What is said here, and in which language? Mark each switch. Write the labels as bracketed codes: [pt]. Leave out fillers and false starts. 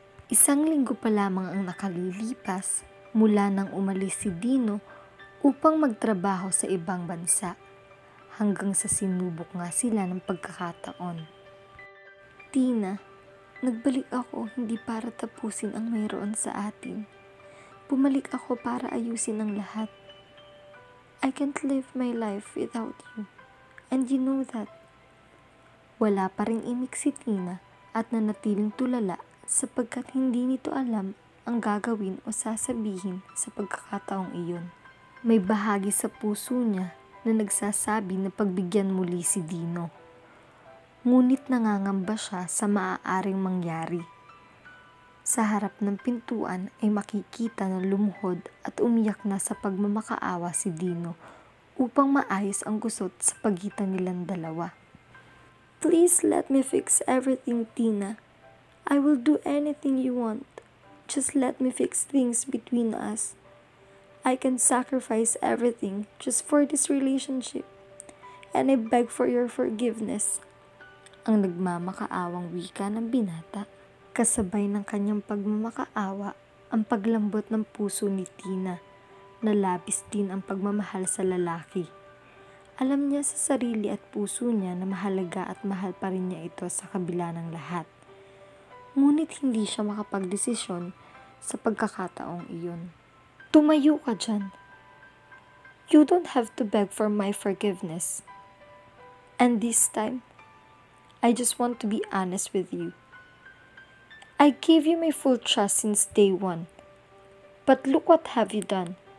[tl] Isang linggo pa lamang ang nakalilipas mula nang umalis si Dino upang magtrabaho sa ibang bansa, hanggang sa sinubok nga sila ng pagkakataon. "Tina, nagbalik ako hindi para tapusin ang mayroon sa atin. Bumalik ako para ayusin ang lahat. [en] I can't live my life without you, and you know that." [tl] Wala pa ring imik si Tina at nanatiling tulala sapagkat hindi nito alam ang gagawin o sasabihin sa pagkakataong iyon. May bahagi sa puso niya na nagsasabi na pagbigyan muli si Dino. Ngunit nangangamba siya sa maaaring mangyari. Sa harap ng pintuan ay makikita na lumuhod at umiyak na sa pagmamakaawa si Dino upang maayos ang gusot sa pagitan nilang dalawa. [en] "Please let me fix everything, Tina. I will do anything you want. Just let me fix things between us. I can sacrifice everything just for this relationship. And I beg for your forgiveness." [tl] Ang nagmamakaawang wika ng binata. Kasabay ng kanyang pagmamakaawa, ang paglambot ng puso ni Tina, na labis din ang pagmamahal sa lalaki. Alam niya sa sarili at puso niya na mahalaga at mahal pa rin niya ito sa kabila ng lahat. Ngunit hindi siya makapagdesisyon sa pagkakataong iyon. "Tumayo ka dyan. [en] You don't have to beg for my forgiveness. And this time, I just want to be honest with you. I gave you my full trust since day one. But look what have you done.